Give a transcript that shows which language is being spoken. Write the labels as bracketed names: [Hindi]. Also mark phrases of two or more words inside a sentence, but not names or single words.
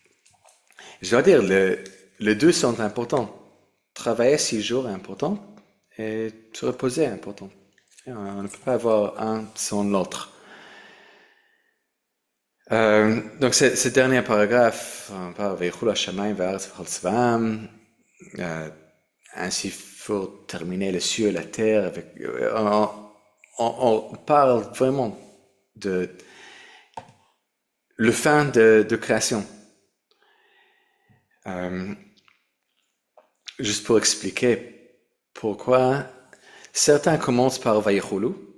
[French] Je dois dire, les deux sont importants. Travailler 6 jours est important et se reposer est important. On ne peut pas avoir un sans l'autre. Donc, ce dernier paragraphe, on parle [Hebrew] ויכלו השמים והארץ וכל צבאם. [French] Ainsi, il faut terminer les cieux et la terre. On parle vraiment de le fin de création. Juste pour expliquer pourquoi certains commencent par Veichulu.